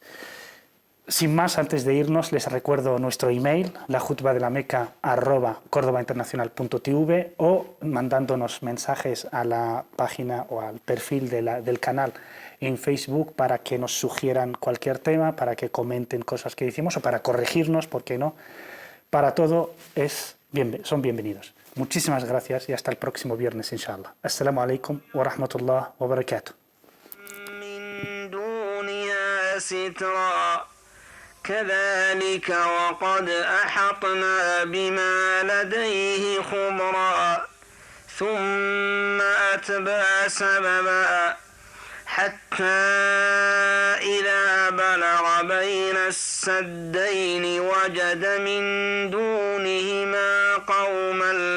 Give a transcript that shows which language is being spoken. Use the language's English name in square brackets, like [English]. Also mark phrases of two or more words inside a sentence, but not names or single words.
[Spanish] Sin más, antes de irnos, les recuerdo nuestro email, lajutbadelameca@cordobainternacional.tv, o mandándonos mensajes a la página o al perfil del canal en Facebook para que nos sugieran cualquier tema, para que comenten cosas que decimos o para corregirnos, ¿por qué no? Para todo son bienvenidos. Muchísimas gracias y hasta el próximo viernes, inshallah. [Arabic] السلام عليكم ورحمة الله وبركاته. كذلك وقد أحطنا بما لديه خبرا ثم أتبع سببا حتى إذا بلغ بين السدين وجد من دونهما قوما